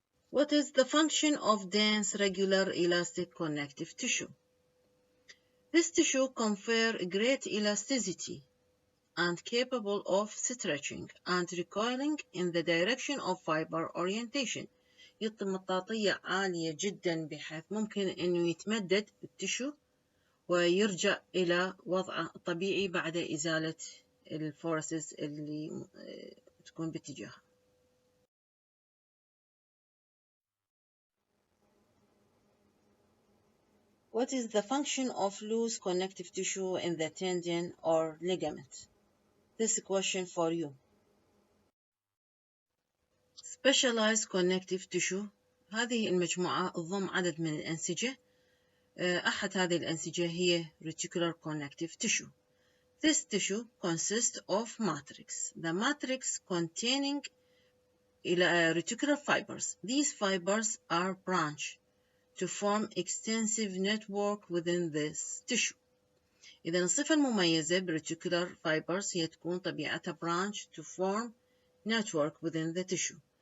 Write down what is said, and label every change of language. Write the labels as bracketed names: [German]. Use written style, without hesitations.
[English] What is the function of dense regular elastic connective tissue? This tissue confers great elasticity and capable of stretching and recoiling in the direction of fiber orientation. [Arabic] يعطي مطاطية عالية جدا بحيث ممكن أنه يتمدد التشو ويرجع إلى وضعه الطبيعي بعد إزالة الفورسز اللي تكون باتجاهها. [English] What is the function of loose connective tissue in the tendon or ligament? this question for you. Specialized connective tissue. [Arabic] هذه المجموعة تضم عدد من الأنسجة. أحد هذه الأنسجة هي Reticular Connective Tissue. [English] This tissue consists of matrix. The matrix containing reticular fibers. These fibers are branched to form extensive network within this tissue. [Arabic] إذا الصفة المميزة برeticular fibers هي تكون طبيعتها [English] branch to form network within the tissue.